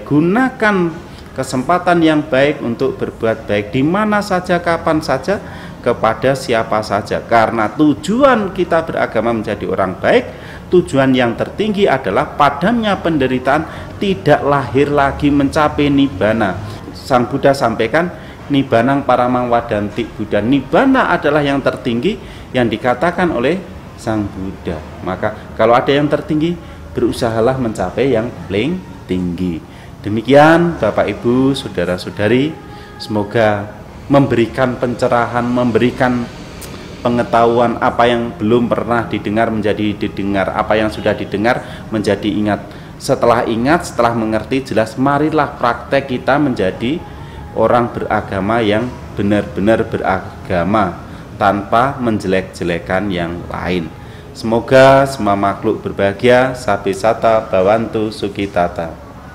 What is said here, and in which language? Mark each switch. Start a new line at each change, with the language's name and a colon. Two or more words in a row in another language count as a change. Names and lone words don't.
Indonesian: Gunakan kesempatan yang baik untuk berbuat baik di mana saja, kapan saja, kepada siapa saja. Karena tujuan kita beragama menjadi orang baik, tujuan yang tertinggi adalah padamnya penderitaan, tidak lahir lagi, mencapai nibbana. Sang Buddha sampaikan,
Pali: nibbanang paramang wadanti Buddha.
Indonesian: Nibbana adalah yang tertinggi yang dikatakan oleh Sang Buddha. Maka kalau ada yang tertinggi, berusahalah mencapai yang paling tinggi. Demikian Bapak Ibu, saudara-saudari, semoga memberikan pencerahan, memberikan pengetahuan apa yang belum pernah didengar menjadi didengar, apa yang sudah didengar menjadi ingat. Setelah ingat, setelah mengerti, jelas marilah praktek kita menjadi orang beragama yang benar-benar beragama tanpa menjelek-jelekan yang lain. Semoga semua makhluk berbahagia,
Pali: sabe sata, bawantu, sukitata.